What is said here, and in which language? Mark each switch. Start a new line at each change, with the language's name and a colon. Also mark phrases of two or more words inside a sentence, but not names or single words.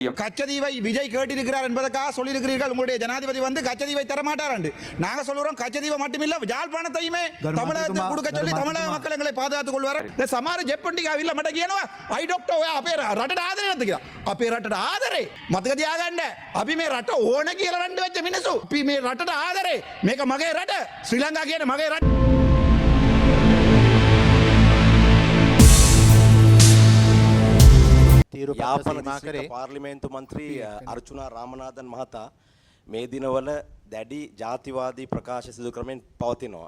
Tamil: கச்சதீவை விஜய் கேட்டிருக்கிறார் என்பதற்காக சொல்லியிருக்கிறீர்கள். உங்களுடைய ஜனாதிபதி வந்து கச்சதீவை தரமாட்டார் என்று. நாங்க சொல்லுறோம் கச்சதீவை மட்டுமில்ல யாழ்ப்பாணத்தையுமே தமிழகத்துக்கு கொடுக்க சொல்லி தமிழக மக்கள் எங்களை பாதுகாத்துக் கொள்வார்.
Sinhala: සමහර ජෙප්පන්ටික අවිල්ල මට කියනවා අයි ඩොක්ටර් ඔයා අපේ රටට ආදරේ නැද්ද කියලා. අපේ රටට ආදරේ මතක තියාගන්න. අපි මේ රට ඕන කියලා රණ්ඩු වෙච්ච මිනිස්සු. අපි මේ රටට ආදරේ. මේක මගේ රට. ශ්‍රී ලංකා කියන්නේ මගේ රට. යාපන දිස්ත්‍රික්ක පාර්ලිමේන්තු මන්ත්‍රී අර්චුනා රාමනාදන් මහතා මේ දිනවල දැඩි ජාතිවාදී ප්‍රකාශ සිදු කරමින් පවතිනවා.